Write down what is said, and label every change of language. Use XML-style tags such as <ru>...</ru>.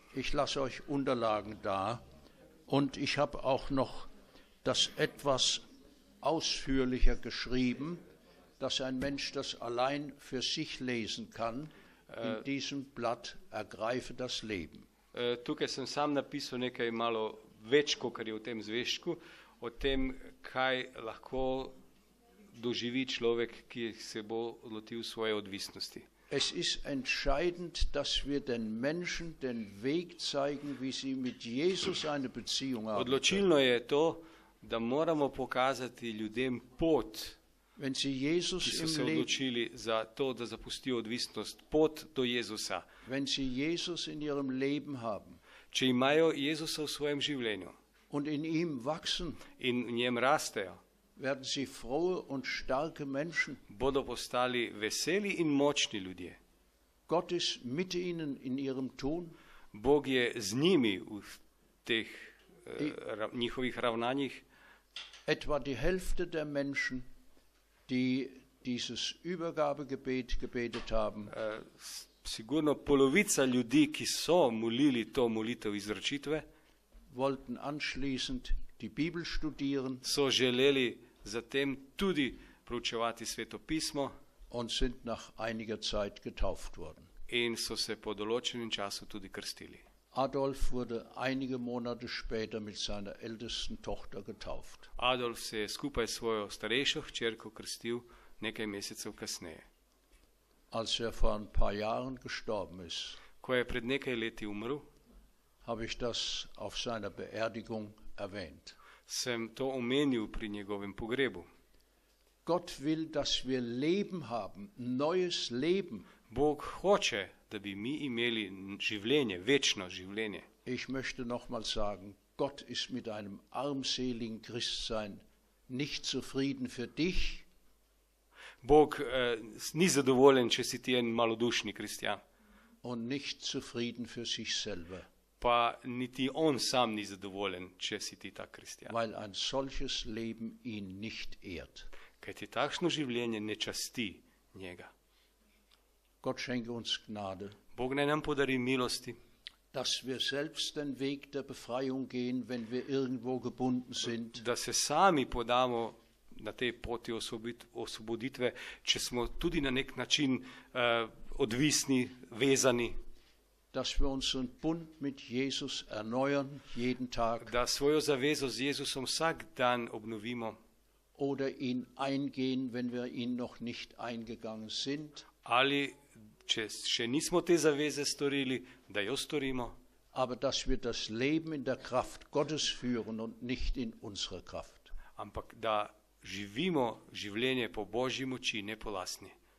<de>euch Unterlagen da und ich habe auch noch das etwas ausführlicher geschrieben, dass ein Mensch das allein für sich lesen kann. In diesem Blatt Ergreife das Leben.</de> <sl>Tukaj sem sam napisal nekaj malo več, kot je v tem zvezku, o tem, kaj lahko doživi človek, ki se bo lotil svoje odvisnosti.</sl> <de>Es ist entscheidend, dass wir den Menschen den Weg zeigen, wie sie mit Jesus eine Beziehung haben.</de> <sl>Odločilno je to, da moramo pokazati ljudem pot,</sl> <de>Wenn sie Jesus</de> <sl>ki so se</sl> <de>im Leben,</de> <sl>odločili za to, da zapustijo odvisnost, pot do Jezusa.</sl> <de>wenn sie Jesus in ihrem Leben haben</de> <sl>Če imajo Jezusa v svojem življenju</sl> <de>und in ihm wachsen,</de> <sl>in v njem rastejo,</sl> <de>werden sie frohe und starke Menschen.</de> <sl>bodo postali veseli in močni ljudje.</sl> <de>Gott ist mit ihnen in ihrem Tun.</de> <sl>Bog je z njimi v teh njihovih ravnanjih.</sl> <de>Etwa die Hälfte der Menschen, die dieses Übergabegebet gebetet haben,</de> <sl>Sigurno polovica ljudi, ki so molili to molitev izročitve,</sl> <de>wollten anschließend die Bibel studieren</de> <sl>so želeli zatem tudi proučevati Sveto pismo</sl> <de>und sind nach einiger Zeit getauft worden.</de> <sl>in so se po določenem času tudi krstili.</sl> <de>Adolf wurde einige Monate später mit seiner ältesten Tochter getauft.</de> <sl>Adolf se je skupaj s svojo starejšo hčerko krstil nekaj mesecev kasneje.</sl> <de>Als vor ein paar Jahren gestorben ist,</de> <sl>Ko je pred nekaj leti umrl,</sl> <de>habe ich das auf seiner Beerdigung erwähnt.</de> <sl>sem to omenil pri njegovem pogrebu.</sl> <de>Gott will, dass wir Leben haben, neues Leben.</de> <sl>Bog hoče, da bi mi imeli življenje, večno življenje.</sl> <de>Ich möchte nochmal sagen, Gott ist mit einem armseligen Christsein nicht zufrieden für dich,</de> <sl>Bog ni zadovoljen, če si ti en malodušni kristjan,</sl> <de>und nicht zufrieden für sich selber,</de> <sl>pa niti on sam ni zadovoljen, če si ti tak kristjan.</sl> <de>weil ein solches Leben ihn nicht ehrt.</de> <sl>Kajti takšno življenje ne časti njega.</sl> <de>Gott schenke uns Gnade,</de> <sl>Bog naj nam podari milosti,</sl> <de>dass wir selbst den Weg der Befreiung gehen, wenn wir irgendwo gebunden sind,</de> <sl>da se sami podamo na tej poti osvoboditve, če smo tudi na nek način odvisni, vezani,</sl> <de>dass wir unseren Bund mit Jesus erneuern, jeden Tag,</de> <sl>da svojo zavezo z Jezusom vsak dan obnovimo</sl> <de>oder ihn eingehen, wenn wir ihn noch nicht eingegangen sind,</de> <sl>ali, če še nismo te zaveze storili, da jo storimo,</sl> <de>aber dass wir das Leben in der Kraft Gottes führen und nicht in unserer Kraft.</de> <sl>ampak da živimo življenje po Božji moči, ne po lastni.</sl>